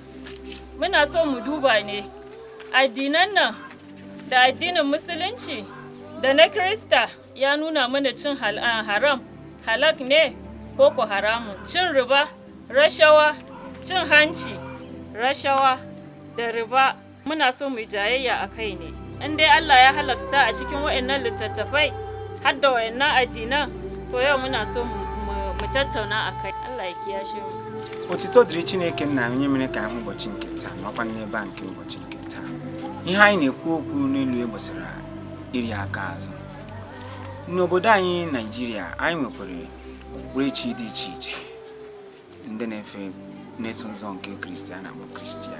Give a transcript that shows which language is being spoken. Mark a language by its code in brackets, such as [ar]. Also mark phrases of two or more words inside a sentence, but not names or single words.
[ha] Muna so mu duba ne addinan nan da addinin Musulunci da na Kirista ya nuna mana cin haram halak ne ko ko haramun, cin riba, rashawa, cin hanci, rashawa da riba. Muna so mu jayayya akai ne. In dai Allah ya halatta a cikin wayannan littattafai har da wayannan addinan, to yau muna so mu tattauna akai. Allah ya kiyashe mu. [ig] Otito dịrị Chineke nna onye mere ka anyị ụbọchị nke taa makwa n'ebe nke ụbọchị nke taa. Ihe anyị na-ekwu okwu n'elu gbasara iri aka azụ. N'obodo anyị Nigeria, anyị nwekwara okpukperechi dị iche iche. Ndị na-eso ụzọ nke Kristian na Kristian.